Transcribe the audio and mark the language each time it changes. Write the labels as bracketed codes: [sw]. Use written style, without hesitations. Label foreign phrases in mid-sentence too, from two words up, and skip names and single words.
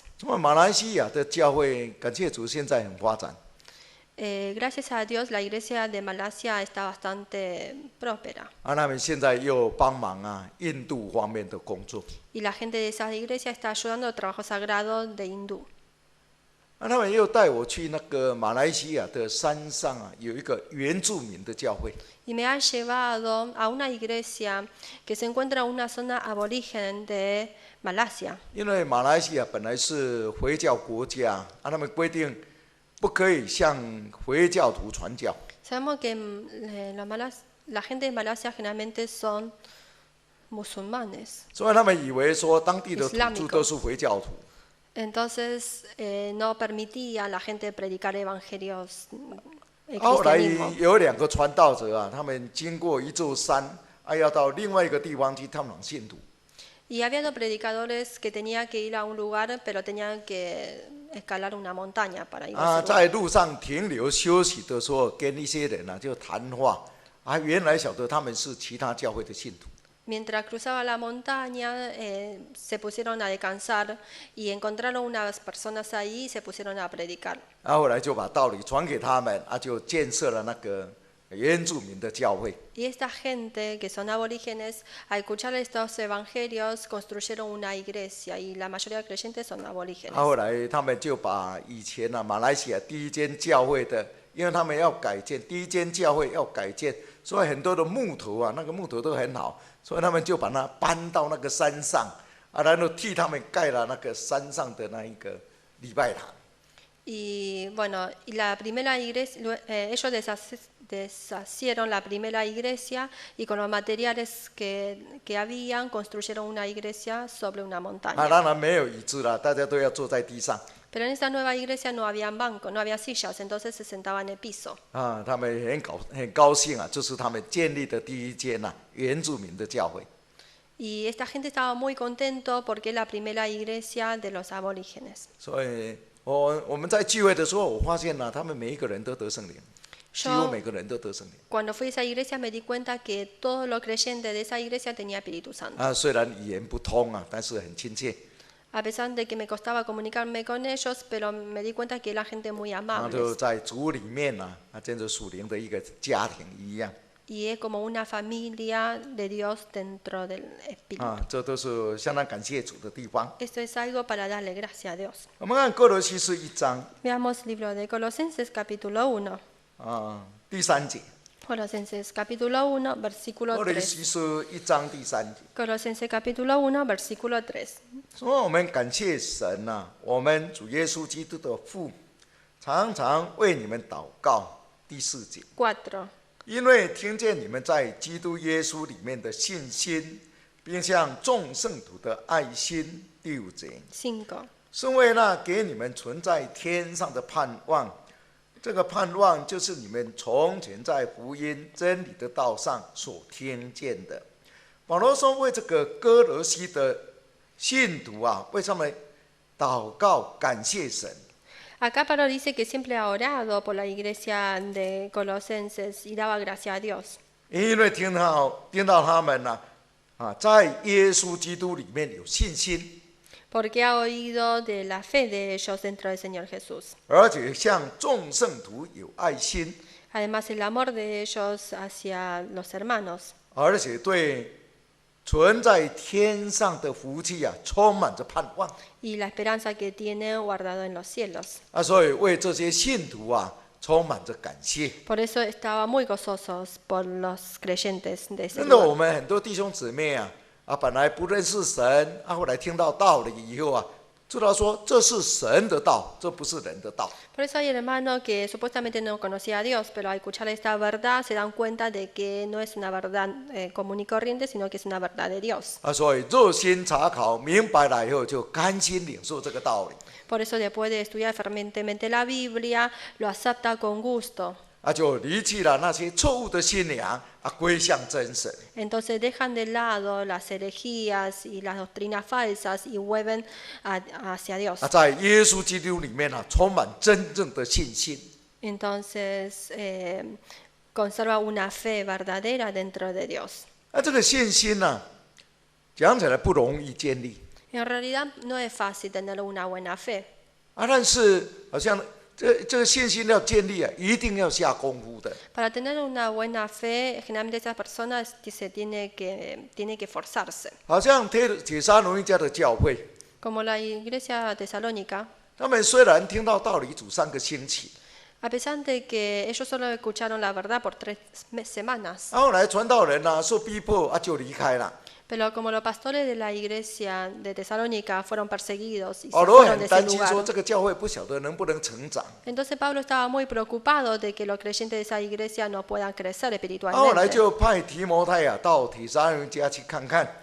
[zh] 因为马来西亚的教会，感谢主，现在很发展。 [es] Gracias a Dios, la iglesia de Malasia está bastante próspera. [zh] 他们现在又帮忙印度方面的工作。 [es] Y la gente de esa iglesia está ayudando al trabajo sagrado de hindú. [zh] 他们又带我去那个马来西亚的山上有一个原住民的教会。 [es] Y me ha llevado a una iglesia que se encuentra en una zona aborigen de Malasia. [zh] 因为马来西亚本来是回教国家，他们规定不可以向回教徒传教。 [es] Sabemos que la gente de Malasia generalmente son musulmanes. [zh] 所以他们以为说当地的土著 [es] Islámicos. [zh] 都是回教徒。 [es] Entonces no permitía a la gente predicar evangelios. [zh] 后来 [es] cristianismo. [zh] 有2个传道者他们经过一座山，要到另外一个地方去探访信徒。 [es] Y había 2 predicadores que tenían que ir a un lugar, pero tenían que escalar una montaña para ir a ese lugar. [zh] 在路上停留休息的时候，跟一些人就谈话， 原来晓得他们是其他教会的信徒。 [es] Mientras cruzaba la montaña, se pusieron a descansar y encontraron unas personas ahí y se pusieron a predicar. [zh] 后来就把道理传给他们，就建设了那个原住民的教会。 [es] Y esta gente, que son aborígenes, al escuchar estos evangelios, construyeron una iglesia y la mayoría de creyentes son aborígenes. [zh] 后来他们就把以前马来西亚第一间教会的，因为他们要改建，第一间教会要改建，所以很多的木头那个木头都很好，所以他们就把它搬到那个山上，然后替他们盖了那个山上的那一个礼拜堂。 [es] Y bueno, y la primera iglesia, ellos deshacieron la primera iglesia y con los materiales que habían construyeron una iglesia sobre una montaña. [zh] 当然没有椅子了，大家都要坐在地上。 [es] Pero en esa nueva iglesia no había bancos, no había sillas, entonces se sentaban en el piso. [zh] 他们很高兴这是他们建立的第一间原住民的教会。 [es] Y esta gente estaba muy contento porque es la primera iglesia de los aborígenes. [zh] 所以我们在聚会的时候，我发现他们每一个人都得圣灵，几乎每个人都得圣灵。 [es] Cuando fui a esa iglesia me di cuenta que todos los creyentes de esa iglesia tenían Espíritu Santo. [zh] 虽然语言不通但是很亲切。 [es] A pesar de que me costaba comunicarme con ellos, pero me di cuenta que era gente muy [zh] 就 [es] amable. [zh] 在主里面真的属灵的一个家庭一样。 [es] Y es como una familia de Dios dentro del Espíritu. [zh] 这都是相当感谢主的地方。 [es] Esto es algo para darle gracias a Dios. [zh] 我们看哥罗西书1章 [es] Veamos el libro de Colosenses capítulo 1. [zh] 第3节。 [es] Colosenses capítulo 1, [zh] 哥 [es] versículo [zh] 罗 [es] 3. [zh] 西书1章第3节。 [es] Colosenses capítulo 1, versículo 3. [zh] 说我们感谢神我们主耶稣基督的父，常常为你们祷告。第4节。 [es] 4. [zh] 因为听见你们在基督耶稣里面的信心，并向众圣徒的爱心。第5节。 [es] 5. [zh] 是为那给你们存在天上的盼望，这个盼望就是你们从前在福音真理的道上所听见的。保罗说，为这个哥罗西的信徒为他们祷告，感谢神。 [es] Acá Pablo dice que siempre ha orado por la iglesia de Colosenses y daba gracias a Dios. [zh] 因为听到他们在耶稣基督里面有信心， [es] Porque ha oído de la fe de ellos dentro del Señor Jesús. [zh] 而且向众圣徒有爱心， [es] Además, el amor de ellos hacia los hermanos. [zh] 而且对存在天上的福气充满着盼望。 [es] Y la esperanza que tiene guardado en los cielos. [zh] 所以为这些信徒充满着感谢。 [es] Por eso estaba muy gozosos por los creyentes de ese [zh] 真的，我 [es] lugar. [zh] 们很多弟兄姊妹本来不认识神后来听到道理以后知道说这是神的道，这不是人的道。 [es] Por eso hay hermanos que supuestamente no conocía a Dios, pero al escuchar esta verdad se dan cuenta de que no es una verdad común y corriente, sino que es una verdad de Dios. [zh] 所以热心查考，明白了以后就甘心领受这个道理。 [es] Por eso después de estudiar fervientemente la Biblia, lo acepta con gusto. [zh] 就离弃了那些错误的信仰归向真神。 [es] Entonces dejan de lado las herejías y las doctrinas falsas y vuelven hacia Dios. [zh] 在耶稣基督里面充满真正的信心。 [es] Entonces conserva una fe verdadera dentro de Dios. [zh] 这个信心讲起来不容易建立。 [es] En realidad no es fácil tener una buena fe. [zh] 但是好像这个信心要建立一定要下功夫的。 [es] Para tener una buena fe, generalmente esas personas tiene que esforzarse. [zh] 好像铁沙罗尼迦的教会， [es] Como la iglesia tesalónica, [zh] 他们虽然听到道理主3个星期， [es] a pesar de que ellos solo escucharon la verdad por 3 semanas, [zh] 后来传道人受逼迫就离开了。 [es] pero como los pastores de la iglesia de Tesalónica fueron perseguidos y se [zh] 保罗 [es] fueron de [zh] 很 [es] ese [zh] 担心 [es] lugar, [zh] 说这个教会不晓得能不能成长。 [es] entonces Pablo estaba muy preocupado de que los creyentes de esa iglesia no puedan crecer [zh] 后来 [es] espiritualmente. [zh] 就派提摩太到铁沙罗尼迦去看看。